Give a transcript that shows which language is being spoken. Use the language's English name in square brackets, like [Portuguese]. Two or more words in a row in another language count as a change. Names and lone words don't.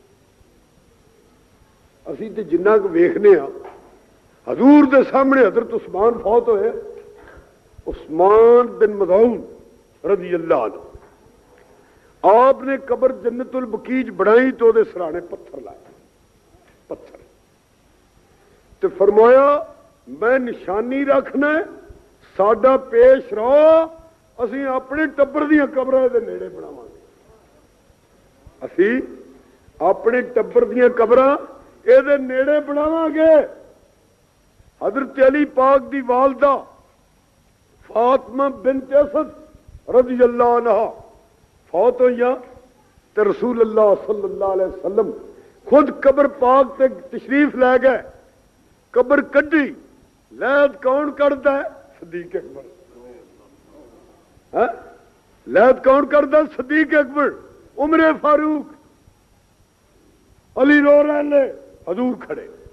[Punjabi] اسی تے جنہ کو ویکھنے ہاں، حضور دے سامنے حضرت عثمان فوت ہوئے، عثمان بن مظعون رضی اللہ عنہ، آپ نے قبر جنت البقیع بنائی تو دے سرانے پتھر لائے، پتھر تے فرمایا میں نشانی رکھنا ہے ਸਾਡਾ ਪੇਸ਼ ਰੋ ਅਸੀਂ ਆਪਣੇ ਟੱਬਰ ਦੀਆਂ ਕਬਰਾਂ ਦੇ ਨੇੜੇ ਬਣਾਵਾਂਗੇ। ਅਸੀਂ ਆਪਣੇ ਟੱਬਰ ਦੀਆਂ ਕਬਰਾਂ ਇਹਦੇ ਨੇੜੇ ਬਣਾਵਾਂਗੇ। حضرت علی پاک دی والدہ فاطمہ بنت اسد [Arabic] رضي الله عنها [Punjabi] فوت ہوئیاں تے رسول اللہ [Arabic] صلى الله عليه وسلم [Punjabi] خود قبر پاک تے تشریف لے گئے. قبر کڈی، لحد کون کڈھدا اے? صدیق اکبر۔ لحد کون کڈھدا? صدیق اکبر، عمر فاروق، علی رو رہے نیں، حضور کھڑے.